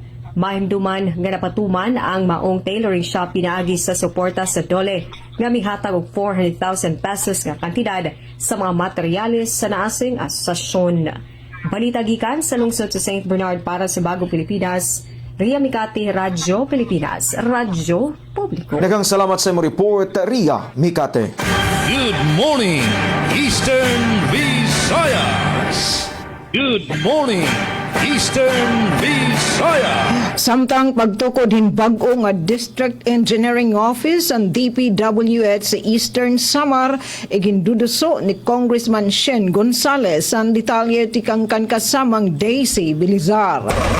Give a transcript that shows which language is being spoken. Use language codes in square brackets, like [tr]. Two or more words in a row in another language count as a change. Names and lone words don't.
[ceb] Mahimduman nga napatuman ang maong tailoring shop pinaagi sa suporta sa DOLE nga mihatag og 400,000 pesos nga kantidad sa mga materyales sa naasing asosasyon. Balita gikan sa lungsod sa St. Bernard para sa Bagong Pilipinas, Ria Mikati, Radyo Pilipinas, Radyo Publiko. Daghang salamat sa imong report, Ria Mikate. [en] Good morning, Eastern Visayas. Good morning, Eastern Visayas. [war] Samtang pagtukod hinbag-o nga District Engineering Office ang DPWH sa Eastern Samar iginduduso ni Congressman Shen Gonzales ang detalye tikangkan kasamang Daisy Bilizar.